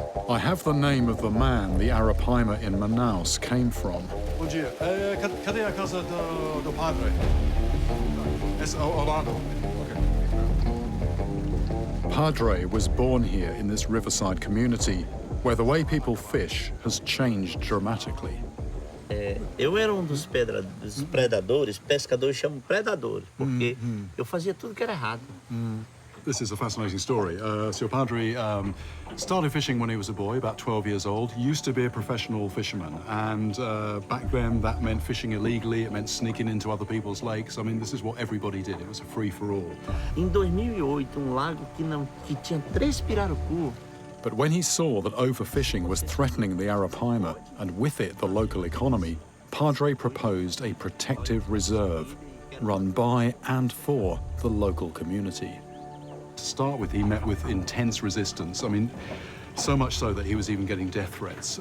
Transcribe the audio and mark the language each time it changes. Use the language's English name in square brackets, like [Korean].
[English] I have the name of the man the Arapaima in Manaus came from. [Portuguese] Bom dia. Cadê a casa do padre? Esse ao lado. [English] Padre was born here in this riverside community, where the way people fish has changed dramatically. [Portuguese] Eu era dos predadores, pescadores chamam predadores, porque eu fazia tudo que era errado. [English] This is a fascinating story. So your padre started fishing when he was a boy, about 12 years old. He used to be a professional fisherman, and back then that meant fishing illegally. It meant sneaking into other people's lakes. I mean, this is what everybody did. It was a free-for-all. [Portuguese] Em 2008, lago que tinha 3 pirarucu. [English] But when he saw that overfishing was threatening the Arapaima, and with it the local economy, Padre proposed a protective reserve run by and for the local community. To start with, he met with intense resistance. I mean, so much so that he was even getting death threats.